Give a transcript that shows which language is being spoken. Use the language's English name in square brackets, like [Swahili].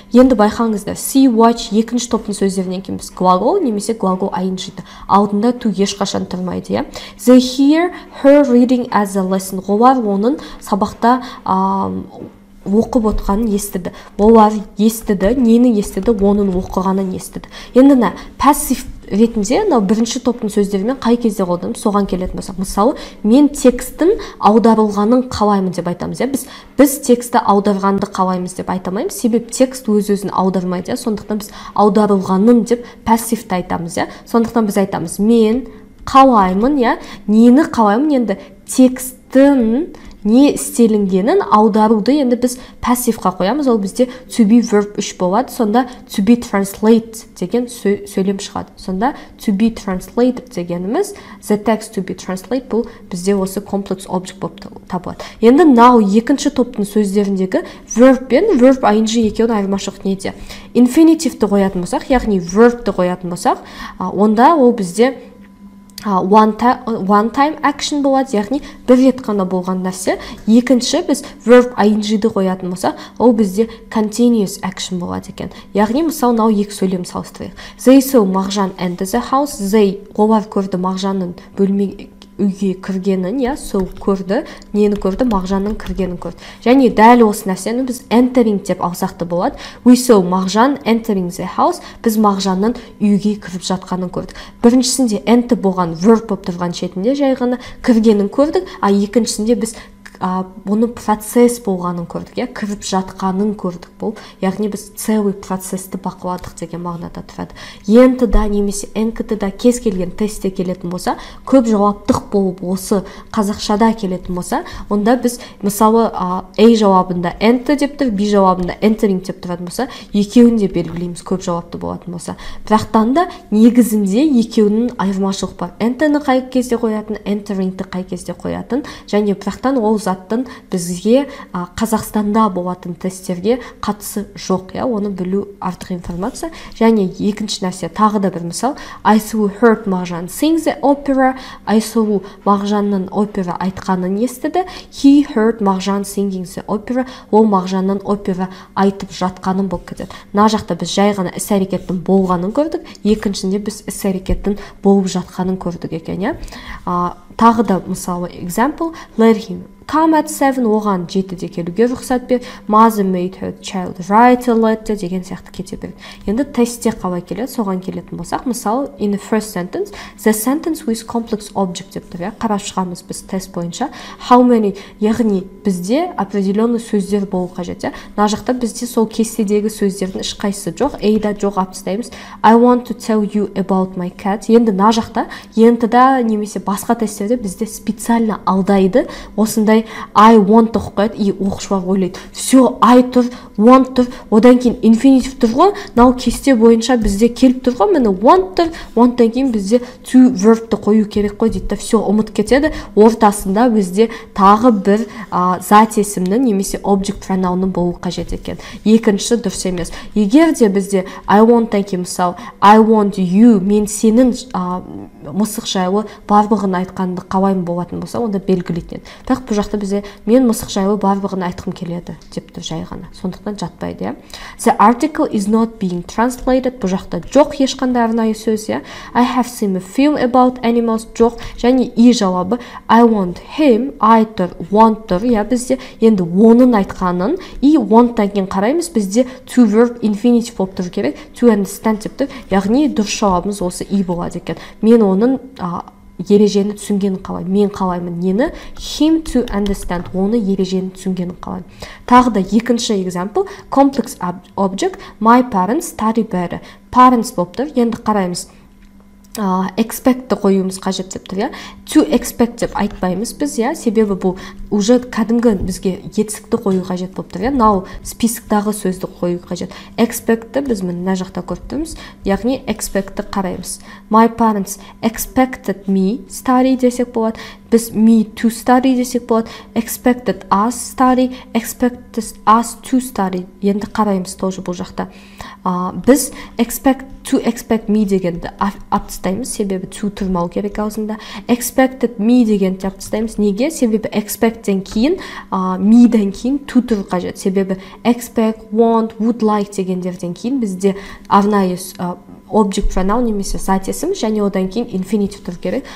[Kazakh] Енді байқаңыздар, [English] see, watch [Kazakh] екінші топтың сөздерінен кейін біз глагол немесе глагол ing-ді. Алдында to ешқашан тұрмайды. [English] They hear her reading as a lesson. [Kazakh] Олар оның сабақта оқып отқанын естіді. Олар естіді, нені естіді? Оның оқығанын естіді. Енді пассив ретінде бірінші топтың сөздерімен қай кезде қолданып соған келетін болсақ, мысалы, мен текстін аударылғанын қалаймын деп айтамыз. Біз тексті аударғанды қалаймыз деп айтамаймыз, себебі текст өз-өзін аудармайды. Сондықтан біз аударылғанын деп пассивті айтамыз. Сондықтан біз айтамыз, мен қалаймын, нені қалаймын? Енді текстін не істелінгенін аударуды енді біз пассивқа қоямыз, ол бізде to be verb 3 болады. Сонда [English] to be translate [Kazakh] деген сөйлем шығады. Сонда to be translated дегеніміз, [English] the text to be translate, [Kazakh] бұл бізде осы complex object болып табылады. Енді now екінші топтың сөздеріндегі verb пен verb ing екеуін айырмашылық неде? Infinitive-ті қоятын болсақ, яғни verb-ті қоятын болсақ, онда ол бізде one time action болады, яғни бір рет қана болған нәрсе. Екінші біз verb ing-ді қоятын болса, ол бізде continuous action болады екен. Яғни мысалы мынау екі сөйлем салыстырайық. [English] They saw Мағжан enter the house. [Kazakh] They олар көрді Мағжанның үйге кіргенін, сол көрді, нені көрді? Мағжанның кіргенін көрді. Және дәл осы нәрсені біз entering деп алсақ та болады. [English] We saw Мағжан entering the house. [Kazakh] Біз Мағжанның үйге кіріп жатқанын көрдік. Біріншісінде enter болған verb болып тұрған шетінде жай ғана кіргенін көрдік, екіншісінде біз бұны процесс болғанын көрдік, кіріп жатқанын көрдік. Бұл, яғни біз целый процессті бақыладық деген мағынада тұрады. Ент-да немесе энк-да кез келген тестте келетін болса, көп жауаптық болып осы қазақшада келетін болса, онда біз мысалы A жауабында ент деп тұр, B жауабында entering деп тұратын болса, екеуін де белгілейміз көп жауапты болатын болса. Бірақтан да негізінде екеуінің айырмашылық бар. Ент-ні қай кезде қоятын, entering-ті қай кезде қоятын, және бірақтан ол заттың бізге Қазақстанда болатын тесттерге қатысы жоқ, оны білу артық информация. Және екінші нәрсе, тағы да бір мысал, Айсұлу [English] heard Мағжан sing the opera. [Kazakh] Айсұлу Мағжанның опера айтқанын естіді. [English] He heard Мағжан singing the opera. [Kazakh] Ол Мағжанның опера айтып жатқанын болып кетеді. Мына жақта біз жай ғана іс-әрекеттің болғанын көрдік, екіншінде біз іс-әрекеттің болып жатқанын көрдік екен. Тағы да мысалы example, [English] let him come at 7, [Kazakh] оған 7-де келуге рұқсат бер. [English] Mother made her child write a letter [Kazakh] деген сияқты кете береді. Енді тестте қалай келеді, соған келетін болсақ, мысалы [English] in the first sentence, the sentence with complex object [Kazakh] деп тұр. Қарап шығамыз біз тест бойынша. [English] How many, [Kazakh] яғни бізде определенный сөздер болу қажет. Мына жақта бізде сол кестедегі сөздердің ешқайсысы жоқ, A-да жоқ алып тастаймыз. [English] I want to tell you about my cat. [Kazakh] Енді мына жақта ентіда немесе басқа тесттерде бізде специально алдайды. Осындай [English] I want to [Kazakh] қойды, и оқушылар ойлайды, все, I тұр, want тұр, одан кейін infinitive тұр ғой, мынау кесте бойынша бізде келіп тұр ғой, міне want тұр, wanттан кейін бізде to verbті қою керек қой дейді, все, ұмыт кетеді. Ортасында бізде тағы бір зат есімнің немесе object pronounның болу қажет екен. Екінші дұрыс емес. Егер де бізде I want-тан кейін мысалы [English] I want you, [Kazakh] мен сенің мысық жайлы барлығын айтқанды қалаймын болатын болса, онда белгілейтін. Бірақ бұл жақта бізде мен мысық жайлы барлығын айтқым келеді деп тұр жай ғана. Сондықтан жатпайды. [English] The article is not being translated. [Kazakh] Бұл жақта жоқ ешқандай арнайы сөз. [English] I have seen a film about animals. [Kazakh] Жоқ. Және и жауабы [English] I want him. [Kazakh] I тұр, want тұр. Бізде енді оның айтқанын и want-тан кейін қараймыз. Бізде to verb infinitive болып тұр керек. To understand деп тұр. Яғни дұрыс жауабымыз осы и болады екен. Мен оның ережені түсінгенін қалаймын. Мен қалаймын нені? [English] Him to understand. [Kazakh] Оны ережені түсінгенін қалаймын. Тағы да екінші example, complex object. [English] My parents study better. [Kazakh] Parents болып тұр. Енді қараймыз. Expect қоюымыз қажет деп тұр. To expect деп айтпаймыз біз, себебі бұл уже кәдімгі бізге етсікті қою қажет болып тұр. Now списоктағы сөзді қою қажет. Expectті біз мына жақта көріп тұрмыз. Яғни expectті қараймыз. [English] My parents expected me study [Kazakh] десек болады. Біз me to study десек болады. [English] Expected us study, expected us to study. [Kazakh] Енді қараймыз тоже бұл жақта. Біз to expect me дегенді аптыстаймыз, себебі to тұрмау керек аузында. Expected me дегенді аптыстаймыз. Неге? Себебі expect'тен кейін, me'ден кейін to тұр қажет. Себебі expect, want, would like дегендерден кейін бізде арнайы object pronoun немесе зат есім, және одан кейін infinitive тұр керек.